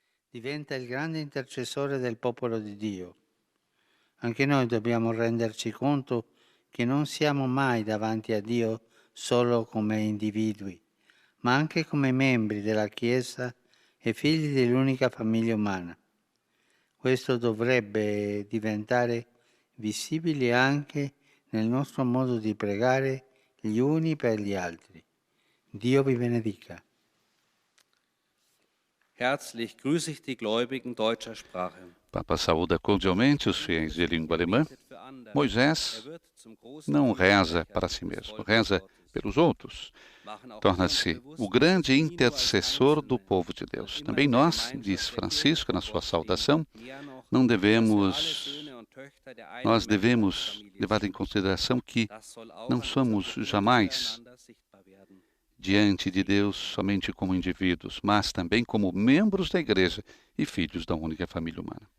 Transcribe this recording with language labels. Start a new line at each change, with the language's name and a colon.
Italian: Diventa il grande intercessore del popolo di Dio. Anche noi dobbiamo renderci conto che non siamo mai davanti a Dio solo come individui, ma anche come membri della Chiesa e figli dell'unica famiglia umana. Questo dovrebbe diventare visibile anche nel nostro modo di pregare gli uni per gli altri. Dio vi benedica.
German: Herzlich grüße ich die Gläubigen deutscher Sprache.
Portuguese: Papa saúda cordialmente os fiéis de língua alemã. Moisés não reza para si mesmo, reza pelos outros. Torna-se o grande intercessor do povo de Deus. Também nós, diz Francisco na sua saudação, nós devemos levar em consideração que não somos jamais diante de Deus somente como indivíduos, mas também como membros da Igreja e filhos da única família humana.